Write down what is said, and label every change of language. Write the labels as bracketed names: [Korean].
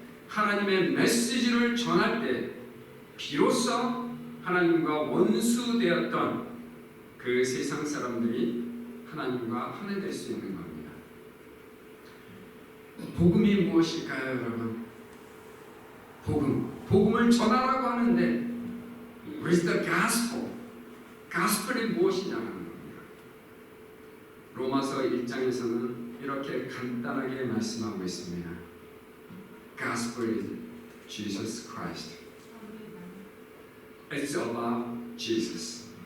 [Korean] 하나님의 메시지를 전할 때 비로소 하나님과 원수되었던 그 세상 사람들이 하나님과 하나 될 수 있는 겁니다. 복음이 무엇일까요, 여러분? 복음을 전하라고 하는데 [English] What is the gospel? [Korean] gospel이 무엇이냐는 겁니다. 로마서 1장에서는 이렇게 간단하게 말씀하고 있습니다. [English] Gospel is Jesus Christ. It's about Jesus.